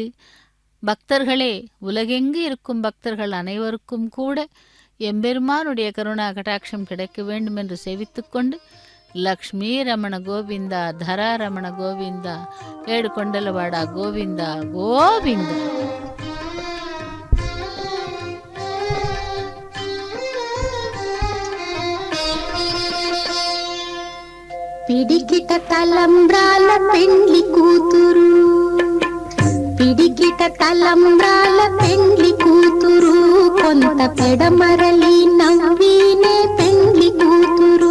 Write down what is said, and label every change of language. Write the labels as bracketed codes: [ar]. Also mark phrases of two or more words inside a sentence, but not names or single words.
[ta] பக்தர்களே, உலகெங்கு இருக்கும் பக்தர்கள் அனைவருக்கும் கூட எம்பெருமானுடைய கருணா கடாட்சம் கிடைக்க வேண்டும் என்று சேவித்துக்கொண்டு லக்ஷ்மி ரமண கோவிந்தா, தரா ரமண கோவிந்தா, ஏடு கொண்டலவாடா கோவிந்தா கோவிந்தா. [te] పిడికిట తలంబ్రాల పెండ్లి కూతురు, పిడికిట తలంబ్రాల పెండ్లి కూతురు, కొంత పెడమరలి నవ్వినే పెండ్లి కూతురు.